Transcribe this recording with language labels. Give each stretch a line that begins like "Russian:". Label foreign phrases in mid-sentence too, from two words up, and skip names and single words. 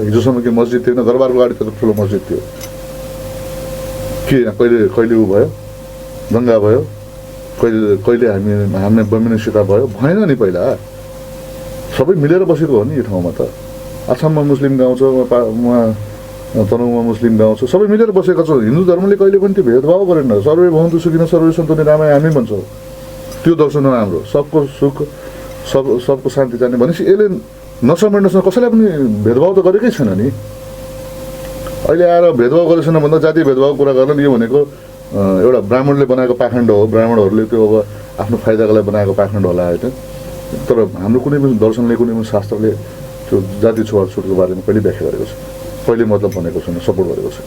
Nepali: हिजोसम्म के मस्जिद थिएन? दरबारको अगाडि त ठुलो मस्जिद थियो। के कहिले ऊ भयो, दङ्गा भयो, कहिले हामी बमिनिसिता भयो? भएन नि। पहिला सबै मिलेर बसेको हो नि यो ठाउँमा त। आसाममा मुस्लिम गाउँ छ, उहाँ तनहुँमा मुस्लिम गाउँ छ, सबै मिलेर बसेका छौँ। हिन्दू धर्मले कहिले पनि त्यो भेदभाव गरेन।
Sanskrit: सर्वे भवन्तु सुखिनः सर्वे सन्तु निरामया
Nepali: हामी भन्छौँ। त्यो दर्शन हो हाम्रो। सबको सुख, सबको शान्ति जाने भनेपछि यसले नसमेट्नसँग कसैलाई पनि भेदभाव त गरेकै छैन नि। अहिले आएर भेदभाव गरेको छैन भन्दा जातीय भेदभाव कुरा गर्न यो भनेको एउटा ब्राह्मणले बनाएको पाखण्ड हो। ब्राह्मणहरूले त्यो अब आफ्नो फाइदाको लागि बनाएको पाखण्ड होला होइन। तर हाम्रो कुनै पनि दर्शनले, कुनै पनि शास्त्रले त्यो जाति छुवाछुटको बारेमा कहिले व्याख्या गरेको छैन, कहिले मतलब भनेको छैन, सपोर्ट गरेको छैन।